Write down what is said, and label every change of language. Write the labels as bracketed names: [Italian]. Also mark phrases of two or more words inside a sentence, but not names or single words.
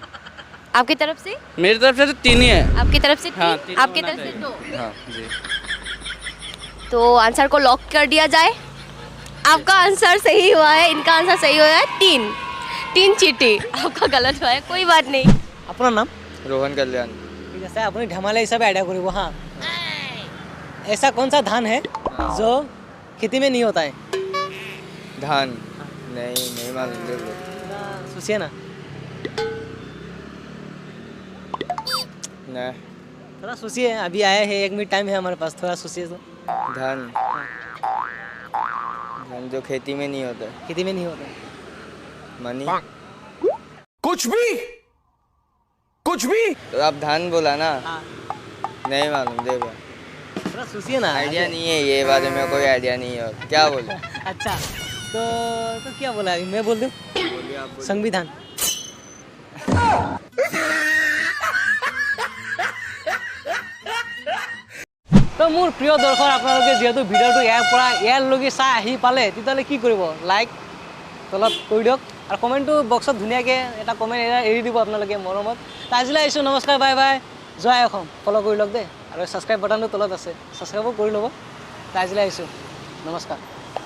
[Hindi] आपकी तरफ से? मेरी तरफ से तो 3 ही है। आपकी तरफ से 3, हाँ, 3 आपकी होना तरफ से 2। हाँ जी। तो आंसर को लॉक कर दिया जाए। आपका आंसर सही हुआ है, इनका आंसर सही हुआ है 3 चीटी। आपका गलत हुआ है, कोई बात नहीं। [Assamese] আপোনাৰ নাম? रोहन कल्याण। ঠিক আছে, আপুনি ধেমালি হিচাপে আইডিয়া কৰিব হা। [Hindi] ऐसा कौन सा धान है जो खेती में नहीं होता है? धान नहीं मालूम, दे दो। सोचिए ना, नहीं। थोड़ा सोचिए, अभी आए हैं, 1 मिनट टाइम है हमारे पास, थोड़ा सोचिए तो। धान धान जो खेती में नहीं होता है। खेती में नहीं होता है। मनी। कुछ भी तो आप धान बोला ना। हाँ, नहीं मालूम, दे दो। थोड़ा सोचिए ना। आइडिया नहीं है, ये बारे में कोई आइडिया नहीं है, क्या बोले। अच्छा, तो क्या बोला अभी? मैं बोल दूँ संविधान। [Assamese] তো মোৰ প্ৰিয় দৰ্শক, আপোনালোকে যেহেতু ভিডিঅ'টো ইয়াৰ পৰা ইয়ালৈকে চাই আহি পালে, তেতিয়াহ'লে কি কৰিব? লাইক তলত কৰি দিয়ক আৰু কমেণ্টটো বক্সত ধুনীয়াকৈ এটা কমেণ্ট এৰি দিব আপোনালোকে মৰমত তো আজিলৈ আহিছোঁ নমস্কাৰ বাই বাই জয় অসম ফ'ল' কৰি লওক দেই আৰু ছাবস্ক্ৰাইব বাটনটো তলত আছে ছাবস্ক্ৰাইবো কৰি ল'ব তো আজিলৈ আহিছোঁ নমস্কাৰ